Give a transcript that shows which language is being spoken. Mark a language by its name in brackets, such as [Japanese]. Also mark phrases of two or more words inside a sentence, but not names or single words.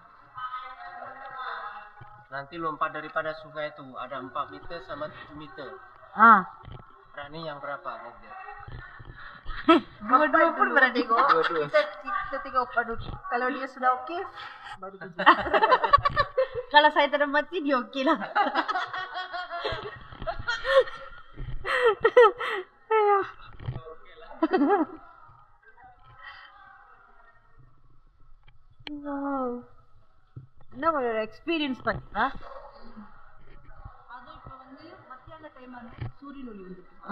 [Malay] Nanti lompat daripada sungai itu ada 4 meter sama 7 meter. Berani yang berapa? Dua-dua pun berani kok. Dua-dua. Kita tengok aduh. Kalau dia sudah oke, baru kita. Kalau saya tidak mati dia oke lah. Wow. [Tamil] என்ன ஒரு எக்ஸ்பீரியன்ஸ் பண்ணா அது இப்ப வந்து மத்தியான டைம் வந்து சூரியன் ஒளி வந்து